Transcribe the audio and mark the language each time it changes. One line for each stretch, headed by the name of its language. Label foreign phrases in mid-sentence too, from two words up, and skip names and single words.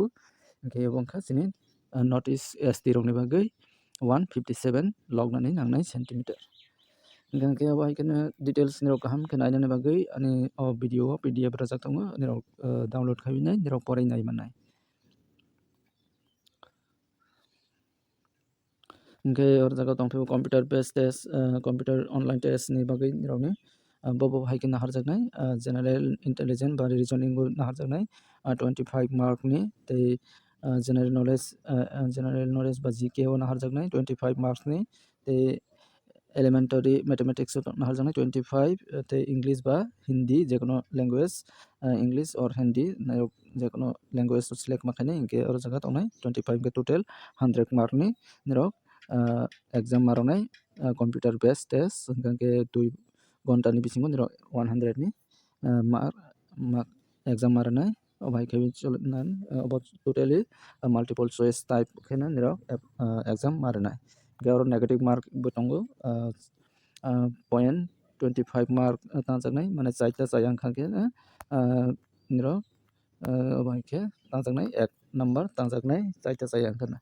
Kok Borok: Hingke abo wngkha chini
English: North East
Kok Borok: ST rok ni bagui 157 lognani nangnai centimeter. Hingke abo haikeno details nirok kaham ke nainani bagui ani video PDF rajak tongo nirok download khainai nirok porai naimannai. Hingke or jaga tongphio
English: computer based test computer online test
Kok Borok: ni bagui nirok ni bobo haikeno harjaknai
English: general intelligence
Kok Borok: ba reasoning bo harjaknai 25 mark ni tei
English: general knowledge
Kok Borok: ba GK o harjaknai 25 marks ni tei
English: elementary mathematics
Kok Borok: o harjaknai 25 tei English ba Hindi jekono language
English: English or Hindi
Kok Borok: jekono language select makhainai hingke or jaga tongnai 25 ke total 100 mark ni nirok exam maroknai
English: computer based test
Kok Borok: hingke 2 gonta ni bisingo nirok 100 ni mark exam marnai obai khe cholnani obo
English: totally multiple choice type
Kok Borok: khena nirok exam marnai. Hingke
English: negative mark
Kok Borok: bo tongo point 25 mark tangjaknai mane chaita chai wngkha khe nirok obai khe tangjaknai 1 number tangjaknai chaita chai wngkha na.